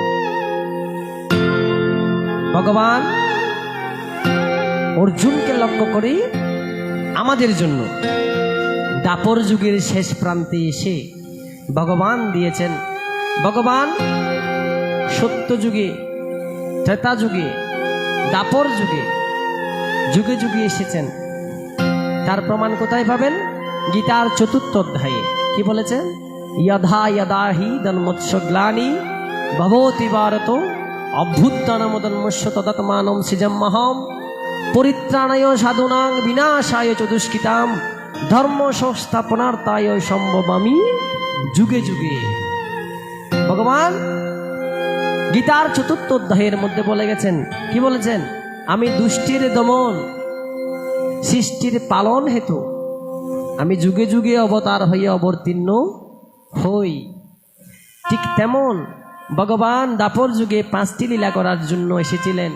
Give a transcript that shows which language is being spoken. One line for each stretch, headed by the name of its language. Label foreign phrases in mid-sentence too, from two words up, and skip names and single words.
Bangla: ভগবান অর্জুনকে লক্ষ্য করে আমাদের জন্য দাপর যুগের শেষ প্রান্তে এসে ভগবান দিয়েছেন। ভগবান সত্য যুগে, ত্রেতা যুগে, দাপর যুগে, যুগে যুগে এসেছেন। তার প্রমাণ কোথায় পাবেন? গীতার 4th অধ্যায়ে কি বলেছেন?
Sanskrit: यदा यदा हि जन्मोत्स ग्लानि भवति भारत अभ्युत्थानमुदन्मस्य तदात्मानं सृजाम्यहं परित्राणाय साधूनां विनाशाय च दुष्कृतां धर्म संस्थापनार्थाय सम्भवामि जुगे जुगे। भगवान
Bangla: গীতার ৪র্থ অধ্যায়ের মধ্যে বলে গেছেন, কি বলেছেন? আমি দুষ্টির দমন, সৃষ্টির পালন হেতু আমি যুগে যুগে অবতার হইয়া অবতীর্ণ হই। ঠিক তেমন ভগবান দাপর যুগে 5টি লীলা করার জন্য এসেছিলেন।